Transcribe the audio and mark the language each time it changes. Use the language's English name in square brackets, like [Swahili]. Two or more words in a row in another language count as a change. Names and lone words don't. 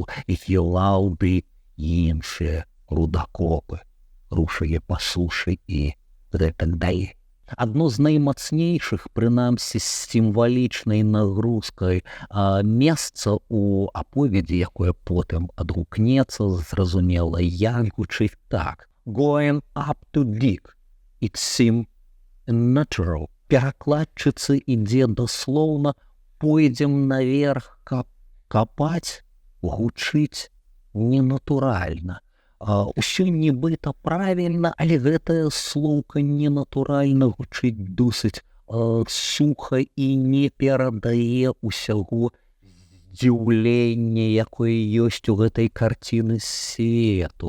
[Belarusian] Гілал ды іншыя рудакопы рушылі па сушы і гэтак далей. Адно з наймацнейшых, прынамсі з сімвалічнай нагрузкай, месца ў аповедзі, якое потым адгукнецца, зразумела, як гучыць так: [English] «Going up to dig, it seemed natural». [Belarusian] Перакладчыцы ідзе даслоўна: «Пойдзем наверх, каб капаць». гучыць ненатуральна. Усё нібыта правільна, але гэтае слоўка ненатуральна гучыць досыць суха і не перадае усяго здзіўлення, якое ёсць у гэтай карціны свету.